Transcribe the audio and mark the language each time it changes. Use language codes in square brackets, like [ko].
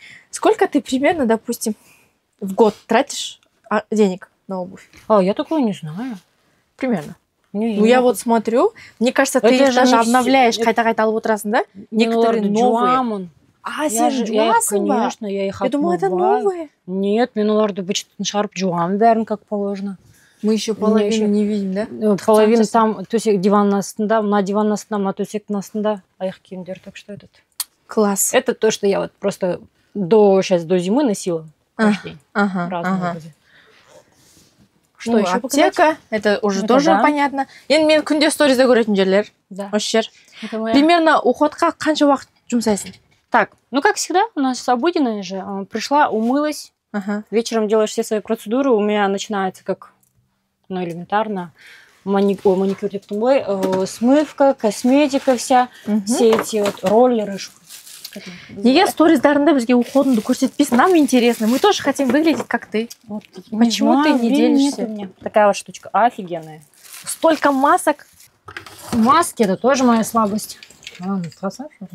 [ru] Сколько ты примерно, допустим, в год тратишь денег на обувь? Я такое не знаю. Примерно. Ну, я вот смотрю, мне кажется, ты их даже обновляешь, [kk] қайта-қайта алып отырасың, да? [ru] Некоторые новые. [kk] сен жуасың ба? [ru] Конечно, я их Я думала, это отмываю. новые. [kk] Нет, мен оларды бычыттан шығарып жуамын бәрін, [ru] как положено. Мы еще половину не видим, да? Половина там [kk] төсек диванның астында, мына диванның астында, мына төсектің астында аяқ киімдер, [ru] так что этот. Класс. Это то, что я вот просто сейчас до зимы носила каждый день. Разные. Что еще аптека, это уже тоже понятно. [kk] Енді мен күнде сторизде көретін жерлер. [ru] Да. [kk] Осы жер. Примерно уходқа қанша уақыт жұмсайсың? [ru] Так, ну как всегда, у нас обыденная же. Пришла, умылась, вечером делаешь все свои процедуры, у меня начинается как, ну, элементарно, маникюр, смывка, косметика вся, все эти вот роллеры. [kk] Неге сториздарында бізге уходыңды көрсетпейсің? [ru] Нам интересно, мы тоже хотим выглядеть как ты. Вот, почему ты не делишься? Такая вот штучка офигенная. Столько масок. Маски — это тоже моя слабость. Пожалуйста.